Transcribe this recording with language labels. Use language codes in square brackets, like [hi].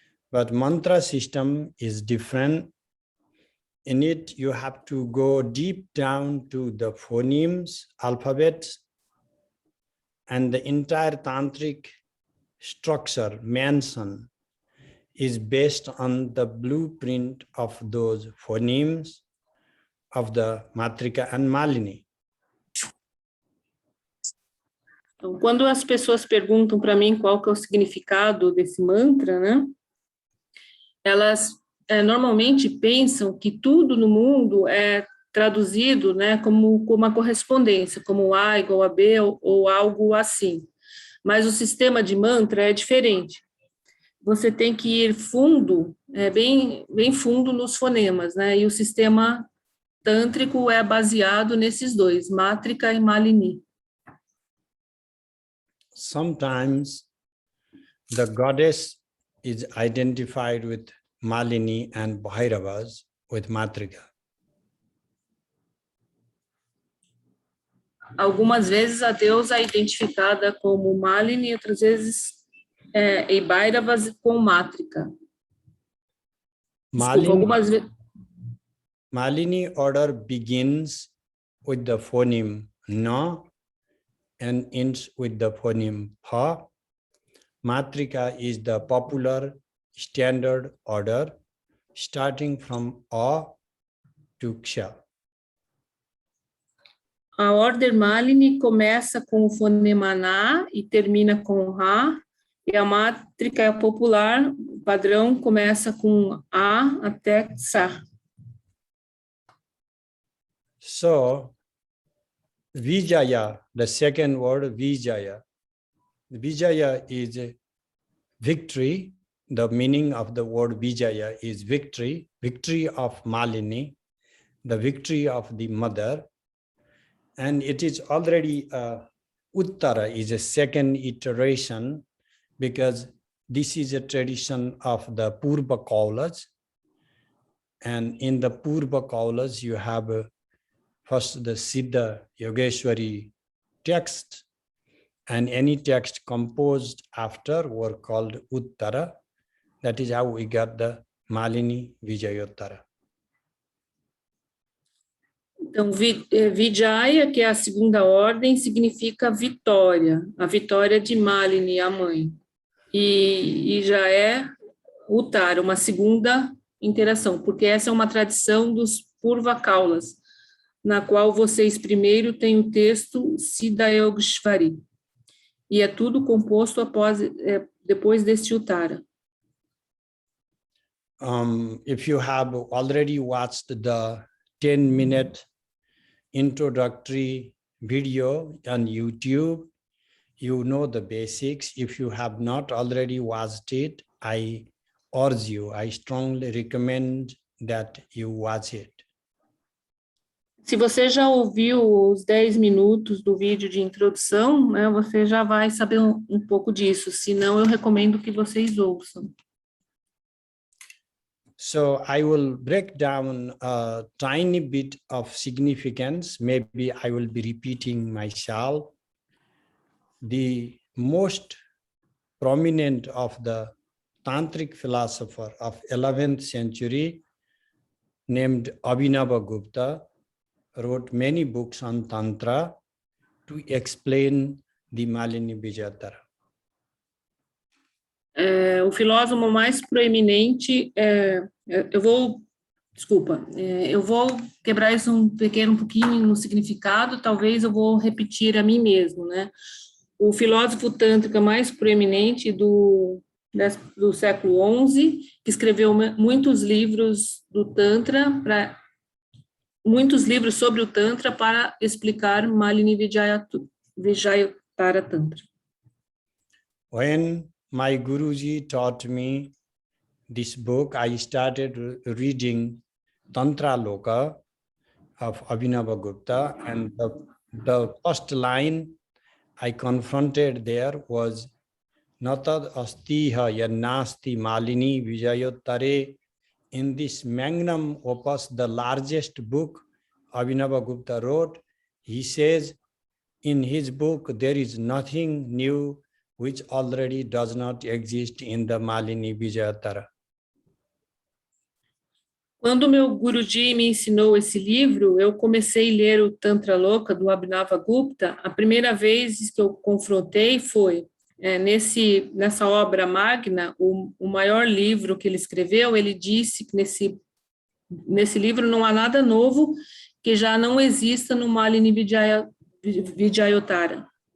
[en] But mantra system is different. In it, you have to go deep down to the phonemes, alphabets, and the entire tantric structure, mansion, is based on the blueprint of those phonemes of the Matrika and Malini. [pt] Então, quando as pessoas perguntam para mim qual que é o significado desse mantra, né? Elas normalmente pensam que tudo no mundo é traduzido, né, como uma correspondência, como A igual a B ou algo assim. Mas o sistema de mantra é diferente. Você tem que ir fundo, bem fundo nos fonemas, né? E o sistema tântrico é baseado nesses dois, Mátrica e Malini. [en] Sometimes the goddess is identified with Malini and Bhairavas with Matrika. [pt] Algumas vezes a deusa é identificada como Malini, outras vezes e Bhairavas com Mátrica. Desculpa, algumas vezes... [en] Malini order begins with the phoneme na and ends with the phoneme pha. Matrika is the popular standard order starting from A to Ksha. [pt] A ordem Malini começa com o fonema Na e termina com Ra, e a mátrica é popular, o padrão começa com A até Sa. [en] So, Vijaya, the second word, Vijaya. Vijaya is victory. The meaning of the word Vijaya is victory, victory of Malini, the victory of the mother. And it is already, Uttara is a second iteration because this is a tradition of the Purva Kaulas. And in the Purva Kaulas, you have first the Siddha Yogeshwari text, and any text composed after were called Uttara. That is how we got the Malini Vijayottara. [pt] Então, Vijaya, que é a segunda ordem, significa vitória, a vitória de Malini, a mãe. E já é Uttara, uma segunda interação, porque essa é uma tradição dos Purva Kaulas, na qual vocês primeiro têm o texto Siddha Yogeshwari, e é tudo composto depois deste Uttara. [en] If you have already watched the 10-minute introductory video on YouTube, you know the basics. If you have not already watched it, I urge you, I strongly recommend that you watch it. [pt] Se você já ouviu os 10 minutos do vídeo de introdução, né, você já vai saber um pouco disso. Se não, eu recomendo que vocês ouçam. [en] So I will break down a tiny bit of significance. Maybe I will be repeating myself. The most prominent of the Tantric philosopher of 11th century, named Abhinavagupta, wrote many books on Tantra to explain the Malini Vijayottara. [pt] O filósofo mais proeminente, eu vou quebrar isso um pouquinho no significado, talvez eu vou repetir a mim mesmo, né? O filósofo tântrica mais proeminente do século XI, que escreveu muitos livros do Tantra, muitos livros sobre o Tantra para explicar Malini Vijayottara Tantra. [en] When my Guruji taught me this book, I started reading Tantra Loka of Abhinavagupta, and the first line I confronted there was [sa] Natad astiha yannasti Malini Vijayottare. [en] In this magnum opus, the largest book Abhinavagupta wrote, he says in his book, there is nothing new which already does not exist in the Malini Vijayottara. [pt] Quando meu Guruji me ensinou esse livro, eu comecei a ler o Tantra Loka do Abhinavagupta. A primeira vez que eu confrontei foi nessa obra magna, o maior livro que ele escreveu. Ele disse que nesse livro não há nada novo que já não exista no Malini Vijayottara.